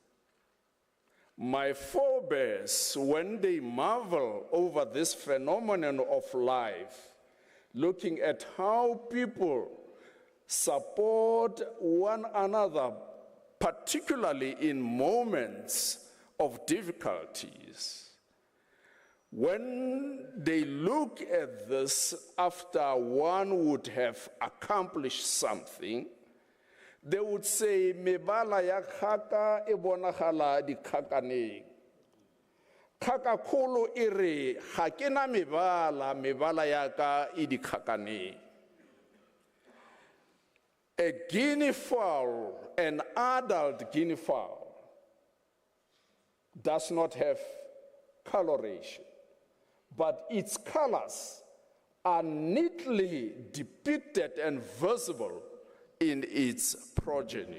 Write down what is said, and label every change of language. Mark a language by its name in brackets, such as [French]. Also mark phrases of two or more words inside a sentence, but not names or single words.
[English] My forebears, when they marvel over this phenomenon of life, looking at how people support one another, particularly in moments of difficulties, when they look at this after one would have accomplished something, they would say, [Tswana] mebala ya khaka e bonagala dikhakaneng. Khaka kholo e re, ga ke na mebala ya ka e dikhakaneng. [English] A guinea fowl, an adult guinea fowl, does not have coloration, but its colors are neatly depicted and visible in its progeny.